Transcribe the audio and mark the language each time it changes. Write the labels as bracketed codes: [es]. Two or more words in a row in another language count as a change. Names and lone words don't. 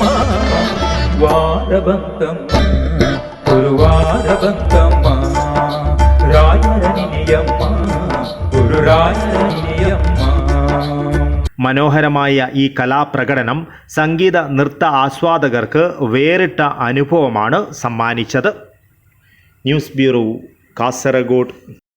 [kn] ವಾರ ಬಂತಮ್ಮ ಗುರುವಾರ ಬಂತಮ್ಮ, ರಾಯರ ನಿನಿಯಮ್ಮ ಗುರು ರಾಯರ ನಿನಿಯಮ್ಮ. [ml] മനോഹരമായ ഈ കലാപ്രകടനം സംഗീത നൃത്ത ആസ്വാദകർക്ക് വേറിട്ട അനുഭവമാണ് സമ്മാനിച്ചത്. ന്യൂസ് ബ്യൂറോ, കാസർഗോഡ്.